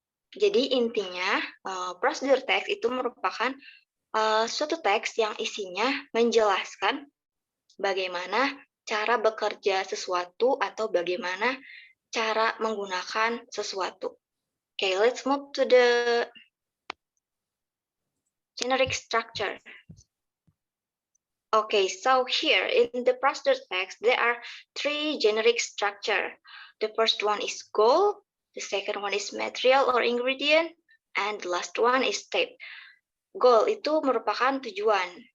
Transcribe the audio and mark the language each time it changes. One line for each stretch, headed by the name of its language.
Indonesian: Jadi intinya procedure text itu merupakan suatu teks yang isinya menjelaskan bagaimana cara bekerja sesuatu atau bagaimana cara menggunakan sesuatu.
English: Okay, let's move to the generic structure. Okay, so here in the procedure text, there are 3 generic structure. The first one is goal, the second one is material or ingredient, and the last one is step.
Indonesian: Goal itu merupakan tujuan.